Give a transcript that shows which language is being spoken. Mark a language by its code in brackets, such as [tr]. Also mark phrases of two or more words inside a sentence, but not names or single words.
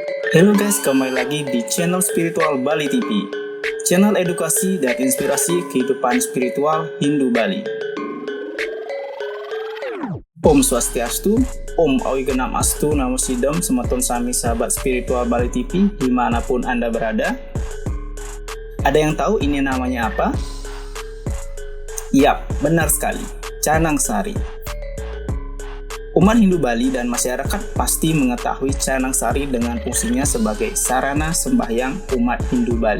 [id] Halo guys, kembali lagi di channel Spiritual Bali TV, channel edukasi dan inspirasi kehidupan spiritual Hindu Bali. [sa] Om Swastiastu, Om Awigenam Astu, Namo Sidam, [ban] Semeton Sami [id] sahabat Spiritual Bali TV dimanapun Anda berada. Ada yang tahu ini namanya apa? Yap, benar sekali, Canang Sari. Umat Hindu Bali dan masyarakat pasti mengetahui Canang Sari dengan fungsinya sebagai sarana sembahyang umat Hindu Bali.